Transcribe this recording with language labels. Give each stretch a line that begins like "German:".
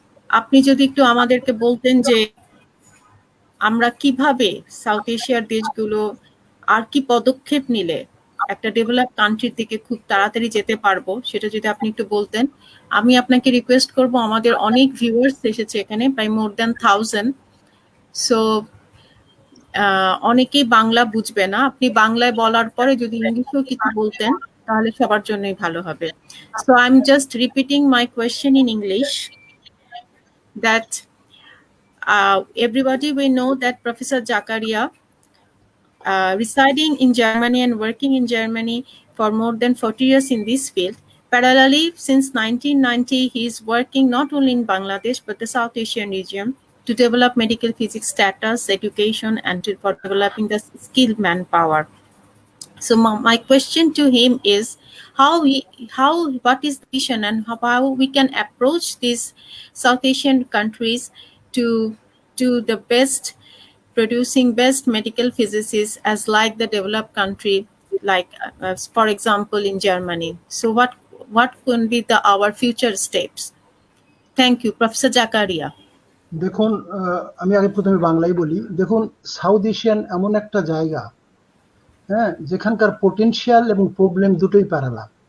Bangla: আপনি যদি একটু আমাদেরকে বলতেন যে আমরা কিভাবে সাউথ এশিয়ার দেশগুলো আর কি পদক্ষেপ নিলে একটা ডেভেলপ কান্ট্রির দিকে খুব তাড়াতাড়ি যেতে পারবো, সেটা যদি আপনি একটু বলতেন। আমি আপনাকে রিকোয়েস্ট করব, আমাদের অনেক ভিউয়ার্স এসেছে এখানে, প্রায়
English: more than
Bangla: 1000। সো অনেকেই বাংলা বুঝবে না, আপনি বাংলায় বলার পরে যদি ইংলিশেও কিছু বলতেন তাহলে সবার জন্যই ভালো হবে।
English: So I am just repeating my question in English that everybody will know that Professor Zakaria, residing in Germany and working in Germany for more than 40 years in this field. Parallelly, since 1990, he is working not only in Bangladesh but the South Asian region to develop medical physics status, education, and for developing the skilled manpower. So my question to him is what is the vision and how we can approach these South Asian countries to the best, producing best medical physicists as like the developed country, like for example in Germany. So what can be our future steps? Thank you, Professor Zakaria.
Bangla: দেখুন, আমি আগে প্রথমে বাংলাই বলি। দেখুন, south Asian এমন একটা জায়গা, হ্যাঁ, যেখানকার পোটেনশিয়াল এবং প্রবলেম দুটোই প্যারালাল।